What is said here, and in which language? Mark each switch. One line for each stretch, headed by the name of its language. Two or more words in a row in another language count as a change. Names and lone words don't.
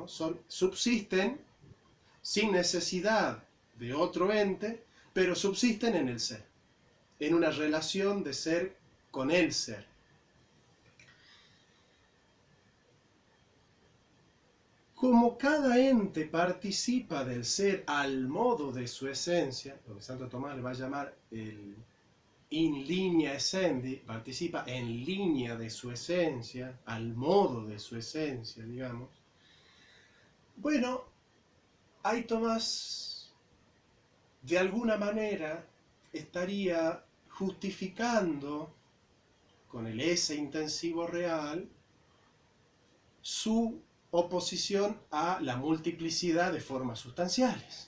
Spanish: Subsisten sin necesidad de otro ente, pero subsisten en el ser. en una relación de ser con el ser. Como cada ente participa del ser al modo de su esencia, lo que Santo Tomás le va a llamar el
Latin: in linea essendi,
Spanish: participa en línea de su esencia, al modo de su esencia, digamos. Bueno, ahí Tomás de alguna manera estaría justificando con el ese intensivo real su oposición a la multiplicidad de formas sustanciales.